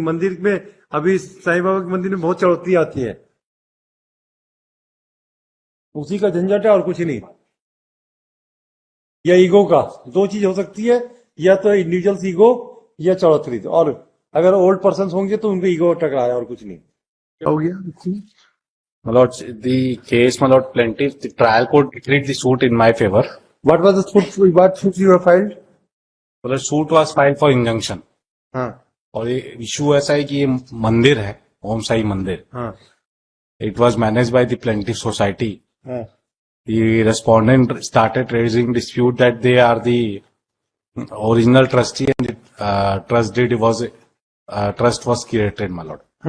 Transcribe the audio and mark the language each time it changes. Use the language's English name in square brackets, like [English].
[Hindi] मंदिर में अभी साईं बाबा के मंदिर में बहुत चढ़ौती आती है, उसी का झंझट है और कुछ नहीं। या ईगो का दो चीज हो सकती है, या तो इंडिविजुअल्स ईगो या चढ़ोतरी। और अगर ओल्ड पर्सन होंगे तो उनको ईगो टकराया और कुछ नहीं। क्या हो गया? [English] My lord, the case, my lord, plaintiff, the trial court decreed the suit in my favor. What was the suit? What suit you have filed? मतलब suit was filed for injunction. [Hindi] हाँ और ये इशू ऐसा है कि ये मंदिर है, ओम साई मंदिर. हाँ [English] It was managed by the plaintiff society. [Hindi] हाँ [English] The respondent started raising dispute that they are the original trustee and the trust deed was trust was created, my lord.